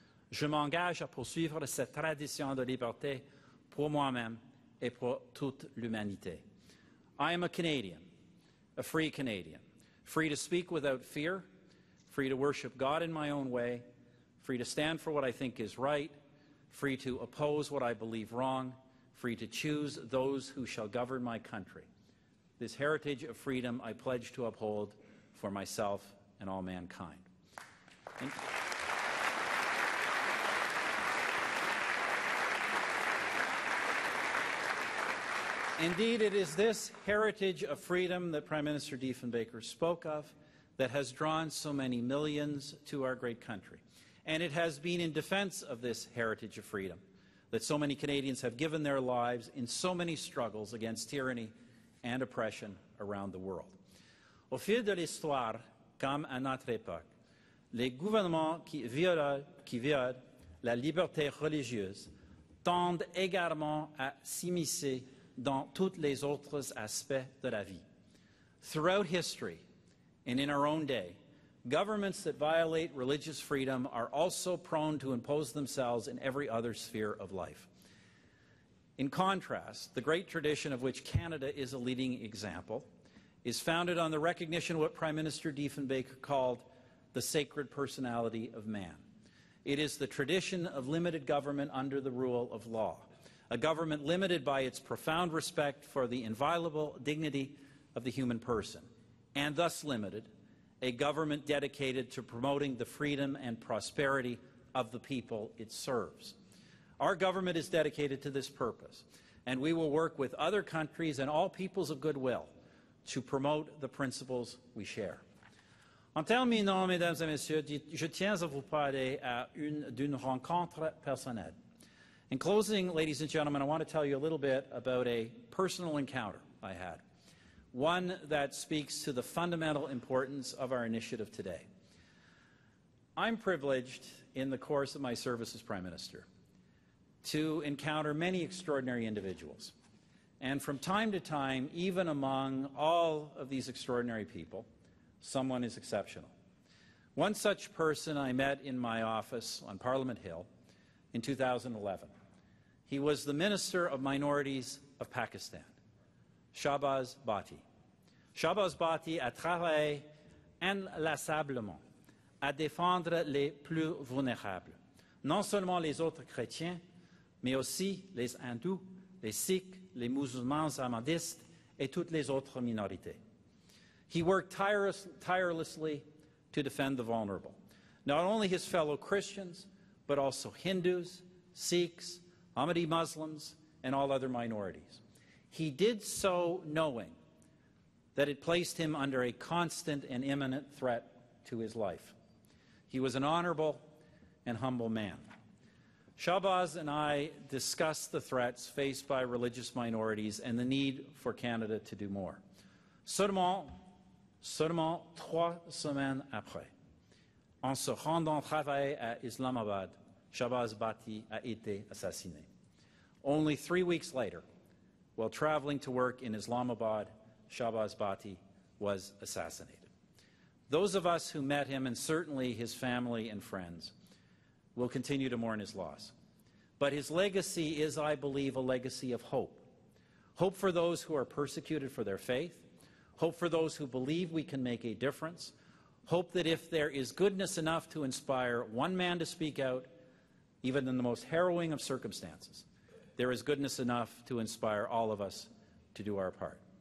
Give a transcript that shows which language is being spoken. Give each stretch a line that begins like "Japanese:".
French: Je m'engage à poursuivre cette tradition de liberté pour moi-même et pour toute l'humanité.
English: I am a Canadian, a free Canadian, free to speak without fear, free to worship God in my own way, free to stand for what I think is right, free to oppose what I believe wrong, free to choose those who shall govern my country. This heritage of freedom I pledge to uphold for myself and all mankind. Indeed, it is this heritage of freedom that Prime Minister Diefenbaker spoke of that has drawn so many millions to our great country. And it has been in defense of this heritage of freedom that so many Canadians have given their lives in so many struggles against tyranny and oppression around the world.
French: Au fil de l'histoire, comme à notre époque, les gouvernements qui violent la liberté religieuse tendent également à s'immiscer dans tous les autres aspects de la vie.
English: Throughout history, and in our own day, governments that violate religious freedom are also prone to impose themselves in every other sphere of life. In contrast, the great tradition of which Canada is a leading example is founded on the recognition of what Prime Minister Diefenbaker called the sacred personality of man. It is the tradition of limited government under the rule of law, a government limited by its profound respect for the inviolable dignity of the human person, and thus limited, a government dedicated to promoting the freedom and prosperity of the people it serves. Our government is dedicated to this purpose, and we will work with other countries and all peoples of goodwill to promote the principles we share.
French: En terminant, mesdames et messieurs, je tiens à vous parler d'une rencontre personnelle.
English: In closing, ladies and gentlemen, I want to tell you a little bit about a personal encounter I had, one that speaks to the fundamental importance of our initiative today. I'm privileged in the course of my service as Prime Minister to encounter many extraordinary individuals. And from time to time, even among all of these extraordinary people, someone is exceptional. One such person I met in my office on Parliament Hill in 2011. He was the Minister of Minorities of Pakistan, Shahbaz Bhatti.
French: Shahbaz Bhatti a travaillé inlassablement à défendre les plus vulnérables, non seulement les autres chrétiens, mais aussi les hindous, les sikhs, les musulmans ahmadistes et toutes les autres minorités.
English: He worked tirelessly to defend the vulnerable, not only his fellow Christians, but also Hindus, Sikhs, Ahmadiyya Muslims, and all other minorities. He did so knowing that it placed him under a constant and imminent threat to his life. He was an honorable and humble man. Shahbaz and I discussed the threats faced by religious minorities and the need for Canada to do more.
French: Seulement 3 semaines après, en se rendant travailler à Islamabad, Shahbaz Bhatti a été assassiné.
English: Only 3 weeks later, while traveling to work in Islamabad, Shahbaz Bhatti was assassinated. Those of us who met him, and certainly his family and friends, will continue to mourn his loss. But his legacy is, I believe, a legacy of hope. Hope for those who are persecuted for their faith, hope for those who believe we can make a difference, hope that if there is goodness enough to inspire one man to speak out, even in the most harrowing of circumstances, there is goodness enough to inspire all of us to do our part.